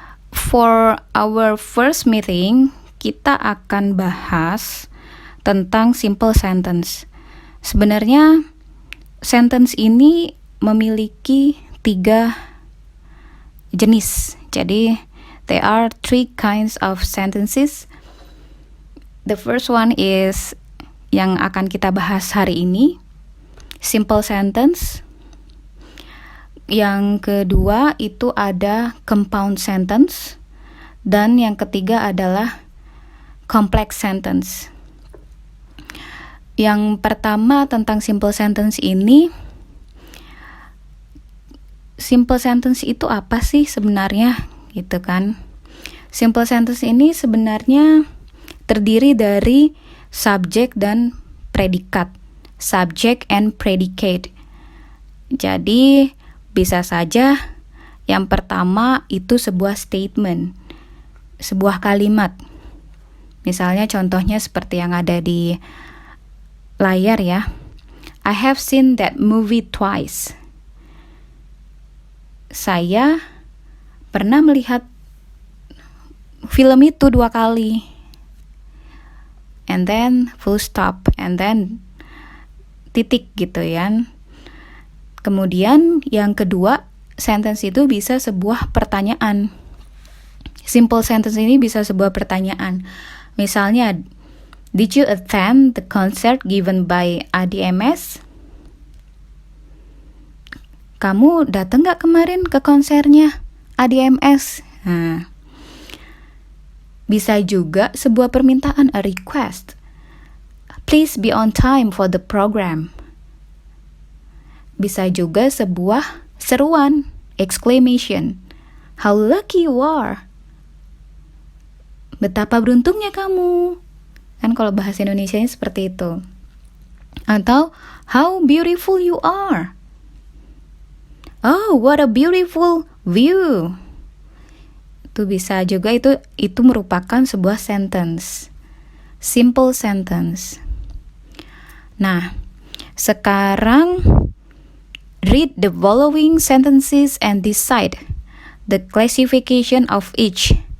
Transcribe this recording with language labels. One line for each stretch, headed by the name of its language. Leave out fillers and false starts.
English: For our first meeting,
Indonesian: kita akan bahas tentang simple sentence. Sebenarnya sentence ini memiliki 3 jenis.
English: Jadi there are 3 kinds of sentences. The first one is
Indonesian: yang akan kita bahas hari ini,
English: simple sentence.
Indonesian: Yang kedua itu ada compound sentence, dan yang ketiga adalah complex sentence. Yang pertama tentang simple sentence ini, simple sentence itu apa sih sebenarnya, gitu kan? Simple sentence ini sebenarnya terdiri dari subjek dan predikat,
English: subject and predicate.
Indonesian: Jadi bisa saja yang pertama itu sebuah statement, sebuah kalimat. Misalnya contohnya seperti yang ada di layar ya.
English: I have seen that movie twice.
Indonesian: Saya pernah melihat film itu 2 kali.
English: And then full stop, and then
Indonesian: titik gitu ya. Kemudian yang kedua, sentence itu bisa sebuah pertanyaan. Simple sentence ini bisa sebuah pertanyaan.
English: Misalnya, did you attend the concert given by ADMS?
Indonesian: Kamu datang gak kemarin ke konsernya ADMS? Nah, bisa juga sebuah permintaan,
English: a request. Please be on time for the program.
Indonesian: Bisa juga sebuah seruan, exclamation.
English: How lucky you are.
Indonesian: Betapa beruntungnya kamu. Kan kalau bahasa Indonesianya seperti itu.
English: Atau how beautiful you are. Oh, what a beautiful view.
Indonesian: Itu bisa juga, itu merupakan sebuah sentence.
English: Simple sentence.
Indonesian: Nah, sekarang
English: read the following sentences and decide the classification of each.